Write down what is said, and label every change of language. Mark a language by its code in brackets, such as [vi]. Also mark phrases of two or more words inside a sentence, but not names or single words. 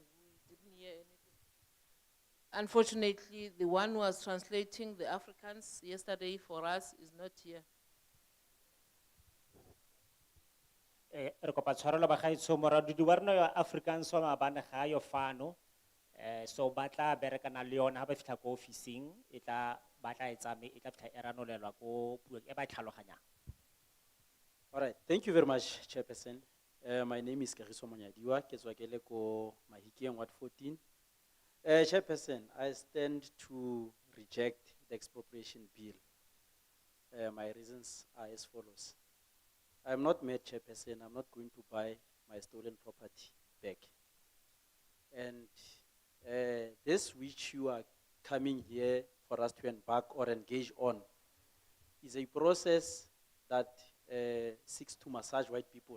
[en] We didn't hear anything. Unfortunately, the one who was translating the Afrikaans yesterday for us is not here. [tn] Re kopa tshwarelo bagaetsho moradudi wa rona yo Afrikaans wa maabane ga yo fano. So batla berekana le yona ha ba fitla ko officing, e tla batla etsame e tla fitla eranolelwa ko puo e ba tlhaloganyang. [en] All right, thank you very much, Chairperson. My name is Kagiso Monyadiwa, [tn] ke tswa ke le ko Mahikeng Ward 14. [en] Chairperson, I stand to reject the expropriation bill. My reasons are as follows. I am not mad, Chairperson. I'm not going to buy my stolen property back. And this which you are coming here for us to embark or engage on is a process that seeks to massage white people.